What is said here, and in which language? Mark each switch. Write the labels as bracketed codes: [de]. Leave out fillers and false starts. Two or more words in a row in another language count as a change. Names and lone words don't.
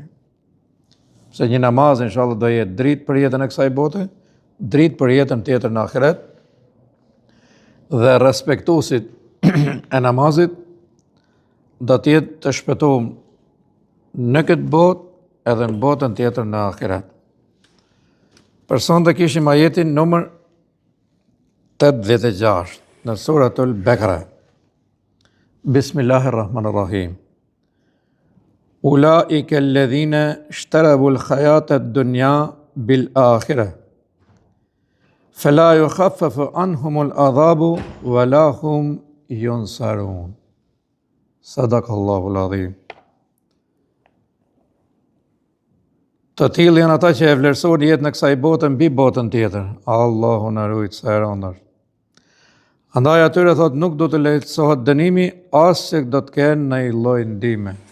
[sq] Se një namaz inshallah do jetë dritë për jetën e kësaj bote, dritë për jetën tjetër në ahiret, dhe respektuesit e namazit do të jetë të shpëtuar në këtë botë edhe në botën tjetër në ahiret. Për sonte kishim ajetin numër 86 në suratul Bekara. [ar] بسم الله الرحمن الرحيم أولئك الذين اشتروا الحياة الدنيا بالآخرة. فلا يخفف عنهم العذاب ولا هم ينصرون. صدق الله العظيم. [sq] Të tillë janë ata që e vlerësojnë jetën e kësaj bote mbi botën tjetër. Allahu na ruaj sa e rëndë. Andaj atyre thot nuk do të lehtësohet dënimi as se do të kenë ndonjë lloj ndihme.